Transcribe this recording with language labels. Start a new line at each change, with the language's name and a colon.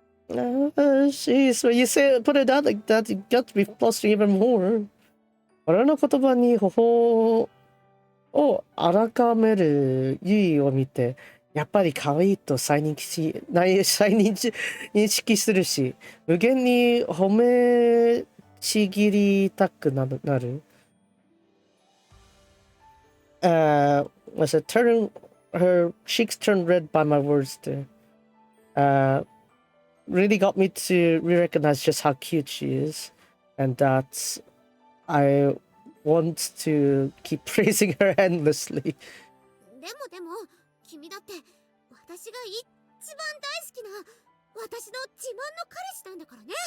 English: Jeez, when you put it out like that, you got to be flustered even more.
Japanese: 俺の言葉に頬を改めるユイを見て、やっぱり可愛いと認識するし、無限に褒めちぎりたくなる。
English: Was it her cheeks turned red by my words there. Really got me to re-recognize just how cute she is, and that I want to keep praising her endlessly.
Japanese: でも君だって私が一番大好きな私の自慢の彼氏なんだからね。